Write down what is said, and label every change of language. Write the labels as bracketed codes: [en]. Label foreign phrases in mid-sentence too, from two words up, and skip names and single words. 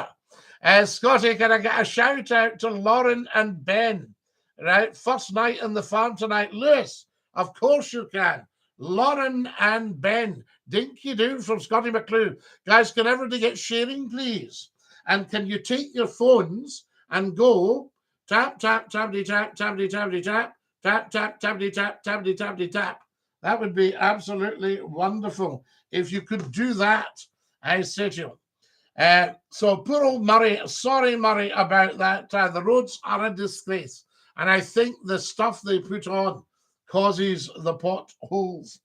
[en] Scotty, can I get a shout out to Lauren and Ben? Right, first night in the farm tonight. Lewis, of course you can. Lauren and Ben. DINKY-DOO from Scottie McClue. Guys, can everybody get sharing, please? And can you take your phones and go tap, tap, tappity, tap, tappity, tappity, tap, tap, tap, tappity, tap, tappity, tappity, tap. That would be absolutely wonderful if you could do that, I say to you. So poor old Murray, sorry, Murray, about that. The roads are a disgrace. And I think the stuff they put on causes the potholes.